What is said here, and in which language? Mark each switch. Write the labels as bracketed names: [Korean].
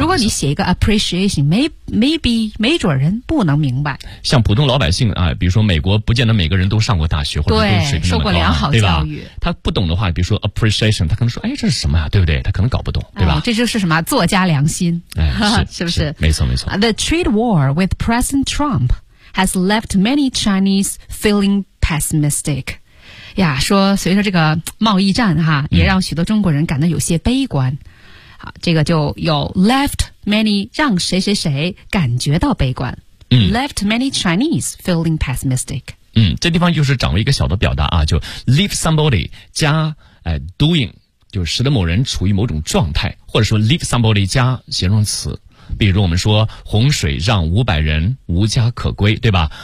[Chinese] 如果你写一个 appreciation， maybe 没准人不能明白。像普通老百姓啊，比如说美国，不见得每个人都上过大学或者都水平那么高、啊，受过良好教育，他不懂的话，比如说 appreciation， 他可能说，哎，这是什么呀、啊？对不对？他可能搞不懂，对吧？哎、这就是什么作家良心，哎，是不是？没错，没错。 [English] The trade war with President Trump has left many Chinese feeling pessimistic。 [Chinese] 呀，说随着这个贸易战哈，也让许多中国人感到有些悲观。这个就有 left many 让谁谁谁感觉到悲观、 left many Chinese feeling pessimistic。嗯，这地方就是掌握一个小的表达啊，就 leave somebody 加、doing， 就使得某人处于某种状态，或者说 leave somebody 加形容词，比如我们说洪水让500人无家可归，对吧？